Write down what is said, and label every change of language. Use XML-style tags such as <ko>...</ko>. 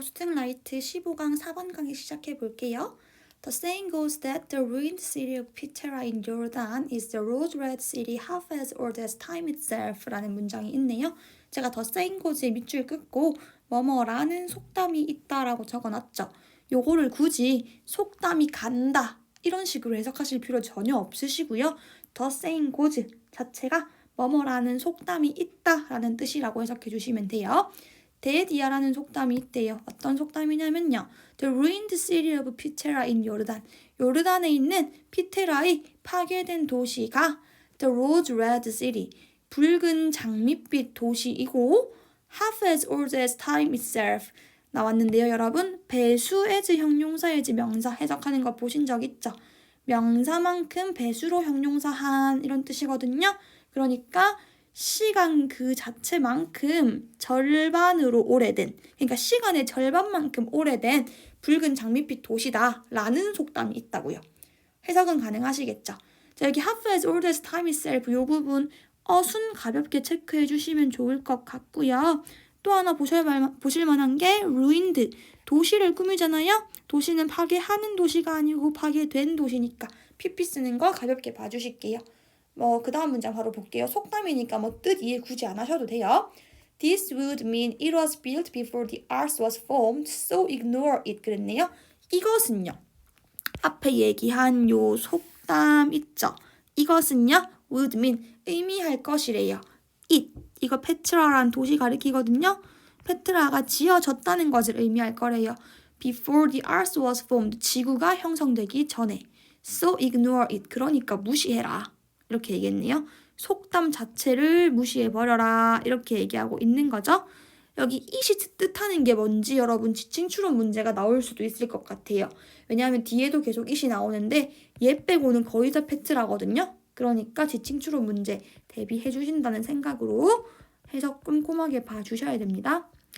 <ko>수특라이트 15강 4번 강의 시작해 볼게요.</ko> <en>The saying goes that the ruined city of Petra in Jordan is the rose-red city half as old as time itself</en> <ko>라는 문장이 있네요. 제가</ko> <en>The saying goes</en> <ko>의 밑줄 긋고 뭐뭐라는 속담이 있다라고 적어놨죠. 요거를 굳이 속담이 간다 이런 식으로 해석하실 필요 전혀 없으시고요.</ko> <en>The saying goes</en> <ko>자체가 뭐뭐라는 속담이 있다라는 뜻이라고 해석해 주시면 돼요. 데디아라는 속담이 있대요. 어떤 속담이냐면요.</ko> <en>The ruined city of Petra in Jordan.</en> <ko>요르단에 있는 피테라의 파괴된 도시가</ko> <en>The rose red city.</en> <ko>붉은 장밋빛 도시이고</ko> <en>half as old as time itself.</en> <ko>나왔는데요, 여러분. 배수 as 형용사 as 명사 해석하는 거 보신 적 있죠? 명사만큼 배수로 형용사한 이런 뜻이거든요. 그러니까 시간 그 자체만큼 절반으로 오래된, 그러니까 시간의 절반만큼 오래된 붉은 장밋빛 도시다 라는 속담이 있다고요. 해석은 가능하시겠죠? 자, 여기</ko> <en>half as old as time itself</en> <ko>이 부분 순 가볍게 체크해 주시면 좋을 것 같고요. 또 하나 보실 만한 게 ruined, 도시를 꾸미잖아요. 도시는 파괴하는 도시가 아니고 파괴된 도시니까 PP 쓰는 거 가볍게 봐주실게요. 그 다음 문장 바로 볼게요. 속담이니까 뜻 이해 굳이 안 하셔도 돼요.</ko> <en>This would mean it was built before the earth was formed, so ignore it.</en> <ko>그랬네요. 이것은요. 앞에 얘기한 요 속담 있죠. 이것은요. would mean 의미할 것이래요. it 이거 페트라라는 도시 가리키거든요. 페트라가 지어졌다는 것을 의미할 거래요.</ko> <en>Before the earth was formed,</en> <ko>지구가 형성되기 전에.</ko> <en>So ignore it,</en> <ko>그러니까 무시해라. 이렇게 얘기했네요. 속담 자체를 무시해버려라 이렇게 얘기하고 있는 거죠. 여기 it이 뜻하는 게 뭔지 여러분 지칭 추론 문제가 나올 수도 있을 것 같아요. 왜냐하면 뒤에도 계속 it이 나오는데 얘 빼고는 거의 다 팩트라거든요. 그러니까 지칭 추론 문제 대비해 주신다는 생각으로 해석 꼼꼼하게 봐주셔야 됩니다.</ko>